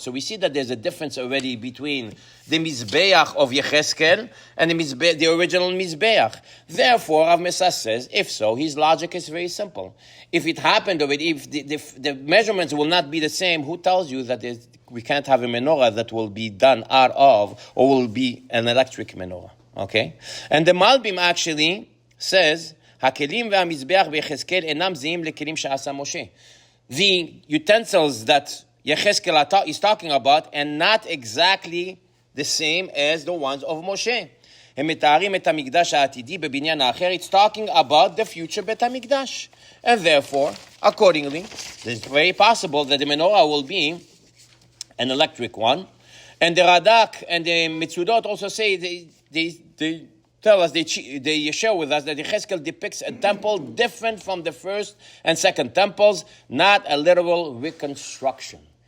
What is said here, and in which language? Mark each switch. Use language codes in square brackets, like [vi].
[en] So we see that there's a difference already between the mizbeach of Yechezkel and the original mizbeach. Therefore, Rav Messas says, if so, his logic is very simple. If it happened already, if the measurements will not be the same, who tells you that we can't have a menorah that will be done out of, or will be an electric menorah? Okay? And the Malbim actually says, [he] הכלים והמזבח ביחזקאל אינם זהים לכלים שעשה משה. [en] The utensils that Yechezkel is talking about are not exactly the same as the ones of Moshe. [he] הם מתארים את המקדש העתידי בבניין האחר. [en] It's talking about the future Bet HaMikdash. And therefore, accordingly, it's very possible that the menorah will be an electric one. And the Radak and the Mitzudot also say, they tell us, they share with us that Yechezkel depicts a temple different from the first and second temples, not a literal reconstruction.